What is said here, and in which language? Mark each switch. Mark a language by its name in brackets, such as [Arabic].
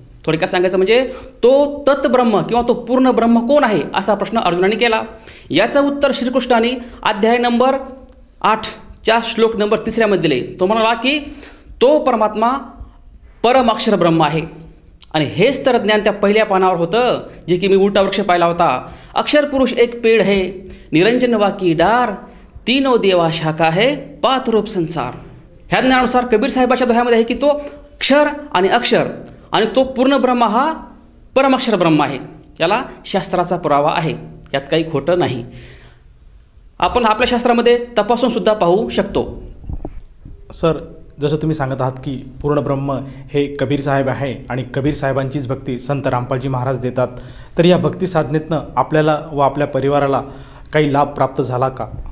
[Marathi] थोडक्यात सांगायचं म्हणजे तो तत्ब्रह्म किंवा तो पूर्ण ब्रह्म कोण आहे असा प्रश्न अर्जुनाने केला. याचं उत्तर श्रीकृष्णाने अध्याय नंबर 8च्या श्लोक नंबर 3 मध्ये दिले. तो म्हणाला की तो परमात्मा परमाक्षर ब्रह्म आहे आणि हेच तर ज्ञान त्या पहिल्या पानावर होतं जे की मी उलटा वृक्ष पाहिला होता. [Hindi] अक्षर पुरुष एक पेड़ है, निरंजन वाकी डार, तीनों देवा शाखा है, पात रूप संसार. [Marathi] ह्या ज्ञानानुसार कबीर साहेबाच्या दोह्यामध्ये आहे की तो क्षर आणि अक्षर आणि तो पूर्ण ब्रह्म हा परमाक्षर ब्रह्म आहे. याला शास्त्राचा पुरावा आहे, यात काही खोटं नाही. आपण आपल्या शास्त्रामध्ये तपासून सुद्धा पाहू शकतो. सर, जसं तुम्ही सांगत आहात की पूर्ण ब्रह्म हे कबीर साहेब आहे आणि कबीर साहेबांचीच भक्ती संत रामपालजी महाराज देतात, तर या भक्ती साधनेतनं आपल्याला व आपल्या परिवाराला काही लाभ प्राप्त झाला का?